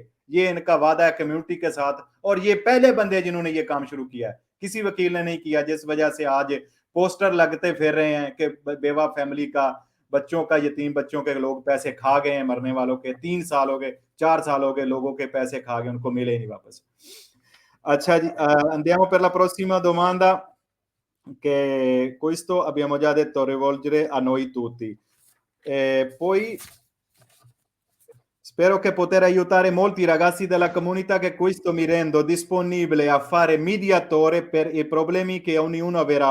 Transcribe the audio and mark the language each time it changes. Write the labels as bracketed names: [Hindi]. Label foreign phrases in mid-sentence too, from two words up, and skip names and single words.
[Urdu] یہ ان کا وعدہ ہے کمیونٹی کے ساتھ، اور یہ پہلے بندے جنہوں نے یہ کام شروع کیا ہے، کسی وکیل نے نہیں کیا، جس وجہ سے آج پوسٹر لگتے پھر رہے ہیں کہ بیوہ فیملی کا، بچوں کا، یتیم بچوں کے لوگ پیسے کھا گئے ہیں، مرنے والوں کے 3 سال ہو گئے، 4 سال ہو گئے، لوگوں کے پیسے کھا گئے، ان کو ملے نہیں واپس. اچھا جی, [Italian] andiamo per la prossima domanda, che questo abbiamo già detto rivolgere a noi tutti. Poi spero che poter aiutare molti ragazzi della comunità, che questo mi rendo disponibile a fare mediatore per i problemi che ognuno avrà.